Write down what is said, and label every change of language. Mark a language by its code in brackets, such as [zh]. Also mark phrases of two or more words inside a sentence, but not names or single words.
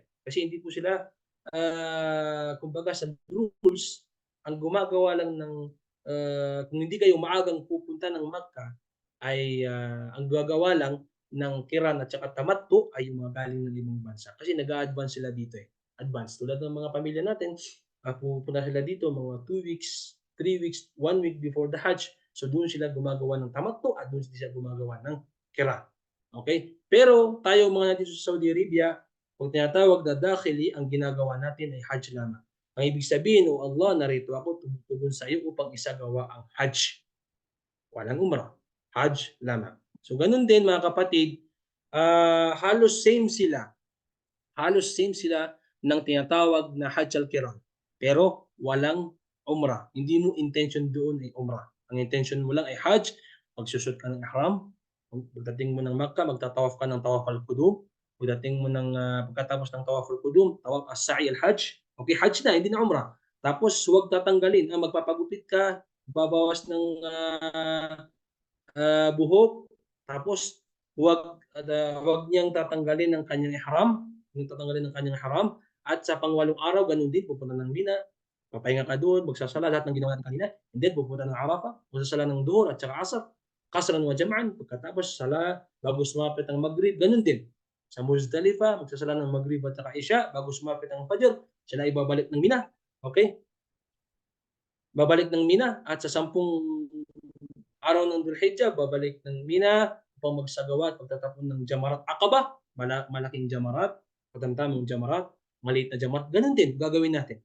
[tl] Kasi hindi po sila, kumbaga sa rules, ang gumagawa lang ng, kung hindi kayo maagang pupunta ng Makkah, ay ang gagawa lang ng Qiran at saka Tamattu ay yung mga galing ng ibang bansa. Kasi nag-a-advance sila dito eh. Advance. Tulad ng mga pamilya natin, pupunta sila dito mga [en] 2 weeks, 3 weeks, 1 week before the Hajj. [tl] So doon sila gumagawa ng Tamattu at doon sila gumagawa ng Qiran. Okay? Pero tayo mga nandito sa Saudi Arabia, kung tinatawag na dakhili, ang ginagawa natin ay Hajj lamang. Ang ibig sabihin, O Allah, narito ako tumutugon sa iyo upang isagawa ang Hajj. Walang umrah. Hajj lamang. So ganun din mga kapatid, halos same sila. Halos same sila ng tinatawag na Hajj al-Qiran. Pero walang umrah. Hindi mo intention doon ay umrah. Ang intention mo lang ay Hajj, magsusot ka ng ihram, pagdating mo ng Makkah, magtatawaf ka ng Tawaf al-Qudum, pagdating mo ng pagkatapos ng Tawaf al-Qudum, [ar] طواف السعي الحج. [tl] Okay, Hajj na, hindi na umrah. Tapos huwag tatanggalin, magpapagupit ka, babawas ng buhok, tapos huwag niyang tatanggalin ng kanyang ihram, at sa pangwalong araw, ganun din, pupunta ng Mina, papahinga ka doon, magsasala, lahat ng ginawa natin kanina, [en] and then [tl] pupunta ng Arafah, magsasala ng Duhur at saka Asr, [ar] قصرا وجمعا, [tl] pagkatapos sala, bago sumapit ang Maghrib, ganun din. Sa Muzdalifah, magsasala ng Maghrib at saka Isha, bago sumapit ang Fajr, sila ibabalik ng Mina. Okay? Babalik ng Mina at sa 10 araw ng Dhul-Hijjah, babalik ng Mina upang magsagawa at pagtatapon ng Jamarat Aqaba, malaking Jamarat, katamtamang Jamarat, maliit na Jamarat, ganun din gagawin natin.